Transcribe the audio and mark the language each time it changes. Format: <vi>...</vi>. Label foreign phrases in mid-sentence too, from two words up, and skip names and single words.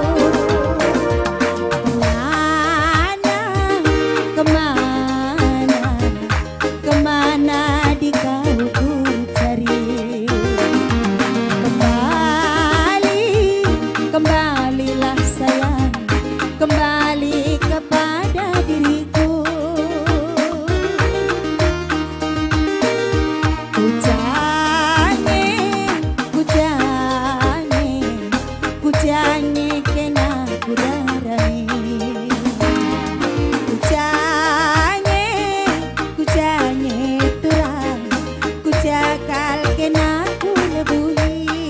<id>Kemana, kemana, kemana di kau ku cari. Kembali, kembalilah sayang, kembali kepada diriku.</id> <btx>Kujanye kena kudarani, kujanye turang, kujakal kena kulebuhi.</btx>